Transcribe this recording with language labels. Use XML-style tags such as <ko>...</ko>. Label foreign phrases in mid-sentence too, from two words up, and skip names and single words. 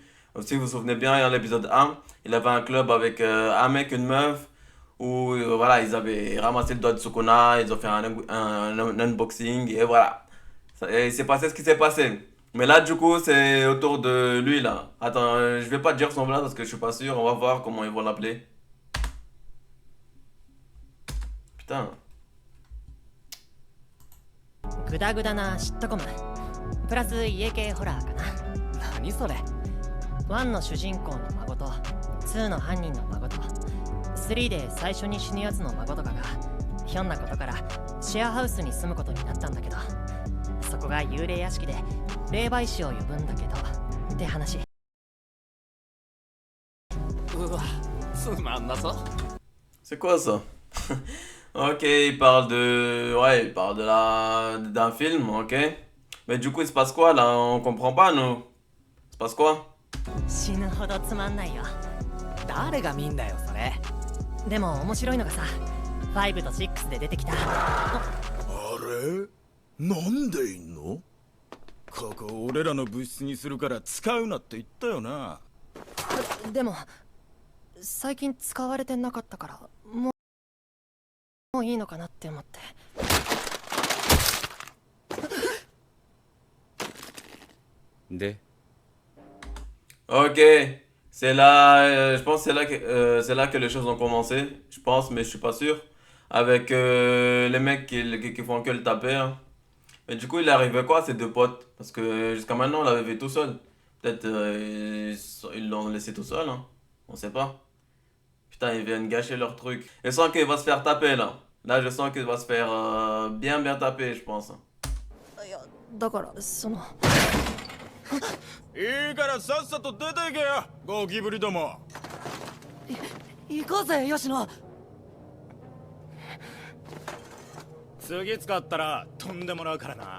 <fr>Si vous vous souvenez bien, dans l'épisode 1, il avait un club avec un mec, une meuf, où voilà, ils avaient ramassé le doigt de Sukuna, ils ont fait un unboxing, et voilà. Et il s'est passé ce qui s'est passé. Mais là, du coup, c'est autour de lui, là. Attends, je vais pas dire son blaze parce que je suis pas sûr. On va voir comment ils vont l'appeler. Putain.</fr> <ja>グダグダなシットコムプラス家系ホラーかな。何それ？ 1の主人公の孫と2の犯人の孫と3で最初に死ぬやつの孫とかがひょんなことからシェアハウスに住むことになったんだけど、そこが幽霊屋敷で霊媒師を呼ぶんだけどって話。うわ、つまんなそう。</ja> <fr>C'est quoi ça? Ok, il parle de. Ouais, il parle d'un film, ok. Mais du coup, il se passe quoi là? On comprend pas, nous. Il se passe quoi?</fr> <ja>死ぬほどつまんないよ。誰が見んだよそれ。でも面白いのがさ、5と6で出てきた。あれなんでいんの？ここ俺らの部室にするから使うなって言ったよな。でも最近使われてなかったからもういいのかなって思って。で</ja> <fr>Ok, c'est là, je pense que c'est là que les choses ont commencé, je pense, mais je suis pas sûr, avec les mecs qui font que le taper, hein. Mais du coup, il est arrivé quoi à ces deux potes? Parce que jusqu'à maintenant, on l'avait vu tout seul. Peut-être ils l'ont laissé tout seul, hein. On sait pas. Putain, ils viennent gâcher leur truc. Je sens qu'il va se faire taper là. Là, je sens qu'il va se faire bien taper, je pense.</fr> <ja>いやだからその。いいからさっさと出ていけよ、ゴキブリども。行こうぜ吉野。次使ったら飛んでもらうからな。</ja>